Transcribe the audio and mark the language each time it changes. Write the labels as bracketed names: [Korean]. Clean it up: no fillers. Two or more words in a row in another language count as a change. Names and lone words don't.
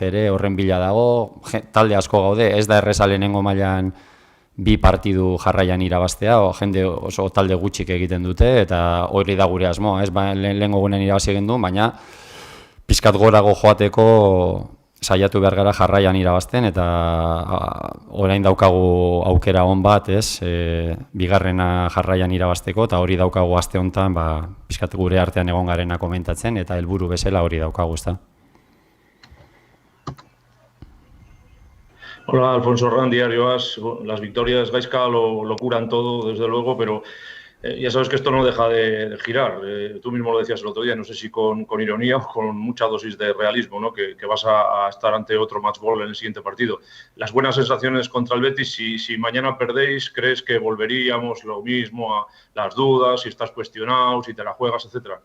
[Basque] ere horren bila dago, talde asko gaude, ez da erreza lehenengo mailan bi partidu jarraian irabaztea, jende oso talde gutxik egiten dute, eta hori da gure asmoa, ez, lehenengo gunen irabazi egin du, baina pizkat gorago joateko saiatu behar gara jarraian irabazten, eta orain daukagu aukera on bat, ez, bigarrena jarraian irabazteko, eta hori daukagu aste honetan, pizkat gure artean egon garena komentatzen, eta helburu bezala hori daukagu, ez da. [Spanish] Hola, Alfonso Herrán, Diario As. Las victorias, Gaizka, lo curan todo, desde luego, pero Ya sabes que esto no deja de girar. Tú mismo lo decías el otro día, no sé si con ironía o con mucha dosis de realismo, ¿no? Que vas a estar ante otro match ball en el siguiente partido. Las buenas sensaciones contra el Betis, si mañana perdéis, ¿crees que volveríamos lo mismo a las dudas, si estás cuestionado, si te la juegas, etcétera?